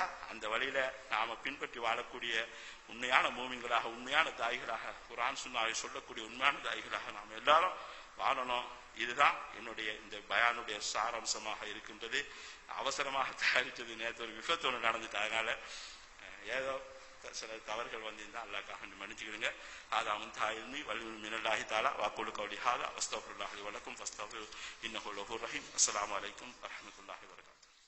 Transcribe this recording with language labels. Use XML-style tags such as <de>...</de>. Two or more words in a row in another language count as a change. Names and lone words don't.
<ta>அந்த வழியில நாம பின்பற்றி வாழக்கூடிய உண்மையான மூமின்களாக, உண்மையான தாய்களாக, குர்ஆன் சுன்னாவை சொல்லக்கூடிய உண்மையான தாய்களாக நாம் எல்லாரும் வாழணும். இதுதான் என்னுடைய இந்த பயானுடைய சாராம்சமாக இருக்கின்றது. அவசரமாக தயாரித்தது, நேற்று ஒரு விபத்து நடந்துட்டு, அதனால ஏதோ சில தவறுகள் வந்திருந்தா அல்லாஹ்க்காக மன்னிச்சுக்கிடுங்க.</ta> <ar>هذا منتهى علمي والعلم من الله تعالى واقول قولي هذا واستغفر الله لي ولكم فاستغفروه انه هو الغفور الرحيم. السلام عليكم ورحمه الله وبركاته.</ar>